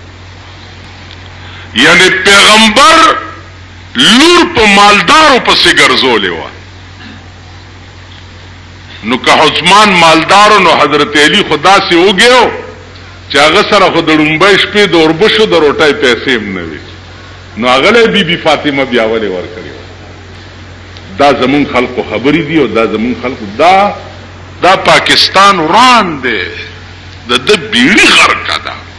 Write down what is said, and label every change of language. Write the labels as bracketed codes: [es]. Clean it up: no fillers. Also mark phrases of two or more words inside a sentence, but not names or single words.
[ps] یعنی پیغمبر لور په مالدارو پسې ګرځولې و نو که عثمان مالدارو نو حضرت علی [ur] خدا سے ہو گئے [ps] چې هغه سره خو د لومبۍ شپې د اوربشو د روټۍ پیسې هم نه وي نو هغه بی بی فاطمه بیا ولې ورکړي دا زمون خلقو خبرې دي او دا زمون خلقو دا پاکستان وران دی د بیړی خرکا ده